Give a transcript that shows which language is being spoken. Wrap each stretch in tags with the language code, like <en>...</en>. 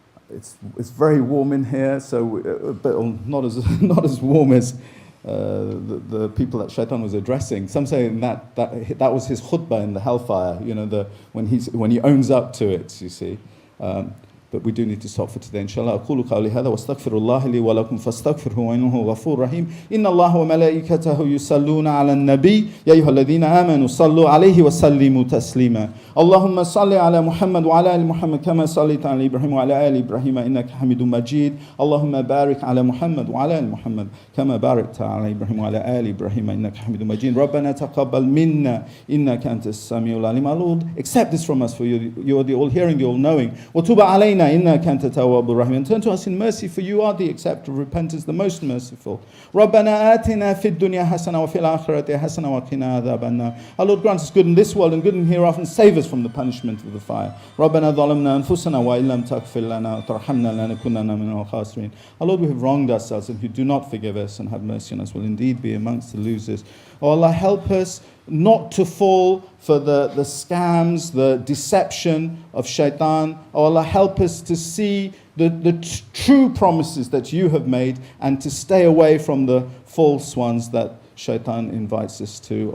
<en>It's very warm in here, but not as warm as the people that shaitan was addressing. Some say that was his khutbah in the hellfire, when he owns up to it, you see. But we do need to stop for today.</en> <ar>Inshallah, أقول قولي هذا واستغفر الله لي ولكم فاستغفروه إنه غفور رحيم. إن الله وملائكته يصلون على النبي يا أيها الذين آمنوا صلوا عليه وسلموا تسليما. اللهم صل على محمد وعلى آل محمد كما صليت على إبراهيم وعلى آل إبراهيم إنك حميد مجيد. اللهم بارك على محمد وعلى آل محمد كما باركت على إبراهيم وعلى آل إبراهيم إنك حميد مجيد. ربنا تقبل منا إنك أنت السميع العليم.</ar> <en>Our Lord, accept this from us, for you are the all-hearing, the all-knowing.</en> <ar>وتوب علينا إنك أنت التواب الرحيم.</ar> <en>And turn to us in mercy, for you are the acceptor of repentance, the most merciful.</en> <ar>ربنا آتنا في الدنيا حسنة وفي الآخرة حسنة وقنا عذاب النار.</ar> <en>Our Lord, grant us good in this world and good in hereafter, and save us from the punishment of the fire.</en> <ar>ربنا ظلمنا أنفسنا وإن لم تغفر لنا وترحمنا لنكونن من الخاسرين.</ar> <en>Our Lord, we have wronged ourselves, and who do not forgive us and have mercy on us will indeed be amongst the losers. Oh Allah, help us not to fall for the scams, the deception of shaitan. Oh Allah, help us to see the true promises that you have made, and to stay away from the false ones that shaitan invites us to.</en>